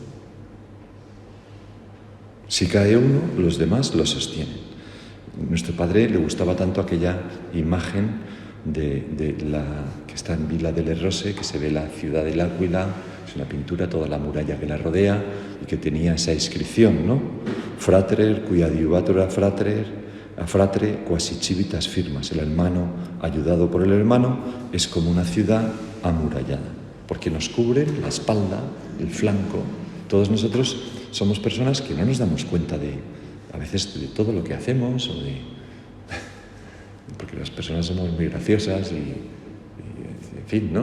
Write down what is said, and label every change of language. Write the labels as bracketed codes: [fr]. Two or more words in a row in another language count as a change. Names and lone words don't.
[es] Si cae uno, los demás lo sostienen. Nuestro padre le gustaba tanto aquella imagen de la que está en Villa delle Rose, que se ve la ciudad del Áquila, es una pintura, toda la muralla que la rodea, y que tenía esa inscripción, ¿no? [la] Frater, cui adiuvatur a fratre quasi civitas firmas. [es] El hermano, ayudado por el hermano, es como una ciudad amurallada, porque nos cubre la espalda, el flanco. Todos nosotros somos personas que no nos damos cuenta a veces de todo lo que hacemos, porque las personas somos muy graciosas y en fin, ¿no?